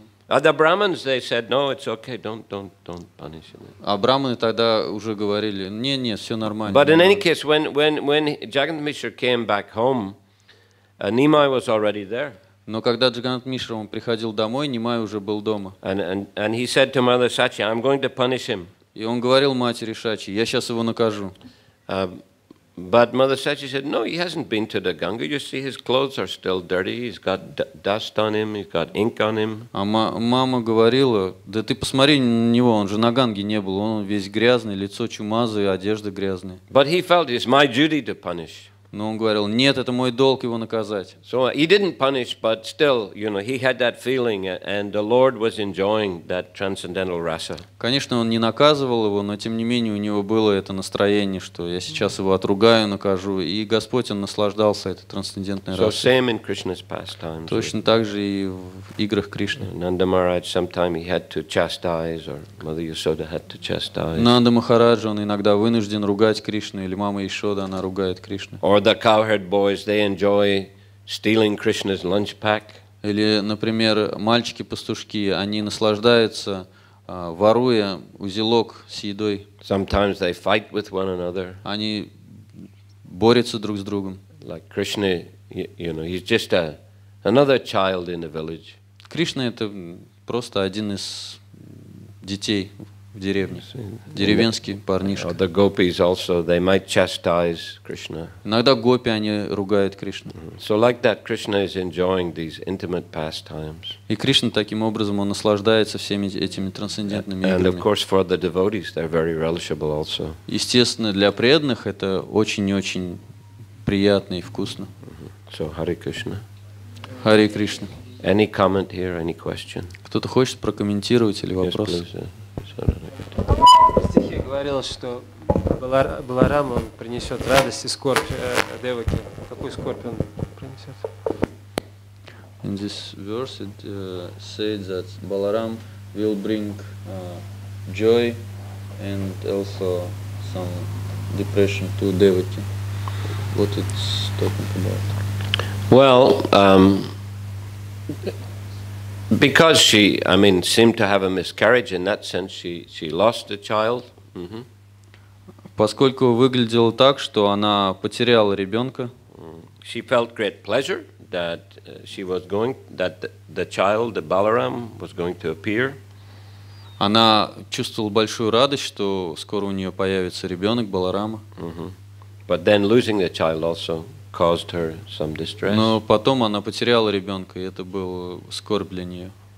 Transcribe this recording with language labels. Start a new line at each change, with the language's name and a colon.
English: Other Brahmins, they said, no, it's okay, don't punish him.
Russian: А браманы тогда уже говорили, не, все нормально.
English: But in any case, when Jagannath Mishra came back home, Nimai was already there.
Russian: Но когда Джаганнатх Мишра он приходил домой, Нимай уже был дома.
English: And he said to Mother Sachi, I'm going to punish him.
Russian: И он говорил матери Шачи, я сейчас его накажу.
English: But Mother Sachi said, no, he hasn't been to the Ganga. You see, his clothes are still dirty. He's got dust on him. He's got ink on him.
Russian: А мама говорила, да ты посмотри на него, он же на Ганге не был, он весь грязный, лицо чумазое, одежда грязная.
English: But he felt it's my duty to punish.
Russian: Но он говорил, нет, это мой долг его наказать.
English: So he didn't punish, but still, he had that feeling, and the Lord was enjoying that transcendental rasa.
Russian: Конечно, он не наказывал его, но тем не менее у него было это настроение, что я сейчас его отругаю, накажу, и Господь, он наслаждался этой трансцендентной
English: So
Russian: расой.
English: same in Krishna's pastimes.
Russian: Точно так же и в играх Кришны.
English: Nanda Maharaj, sometime he had to chastise, or Mother Yasoda had to chastise.
Russian: Нанда Махараджа, он иногда вынужден ругать Кришну, или мама Ишода, она ругает Кришну.
English: Or the cowherd boys, they enjoy stealing Krishna's lunch pack.
Russian: Или, например, мальчики-пастушки, они наслаждаются, воруя узелок с едой.
English: Sometimes they fight with one another.
Russian: Они борются друг с другом.
English: Like Krishna, he's just another child in the village.
Russian: Кришна — это просто один из детей в деревне. Деревенский парнишка.
English: The gopis also, they might chastise Krishna.
Russian: Иногда гопи, они ругают Кришну.
English: So like that, Krishna is enjoying these intimate pastimes.
Russian: И Кришна таким образом, он наслаждается всеми этими трансцендентными
English: And of
Russian: играми.
English: course for the devotees, they're very relishable also.
Russian: Естественно, для преданных это очень-очень приятно и вкусно.
English: So Hare Krishna.
Russian: Харе Кришна.
English: Any comment here, any question?
Russian: Кто-то хочет прокомментировать или
English: Yes,
Russian: вопрос?
English: please.
Russian: В стихе говорилось, что Баларам, он принесет радость и скорбь Деваки. Какую скорбь он принесет?
English: In this verse it says that Balaram will bring joy and also some depression to Devaki. What it's talking about? Well, because she, I mean, seemed to have a miscarriage in that sense, she lost a child.
Russian: Поскольку выглядело так, что она потеряла ребенка,
English: She felt great pleasure that that the child, the Balaram, was going to appear.
Russian: она чувствовала большую радость, что скоро у нее появится ребенок Баларама.
English: But then losing the child also caused her some distress.
Russian: Но потом она потеряла ребенка, и это был скорбь для нее.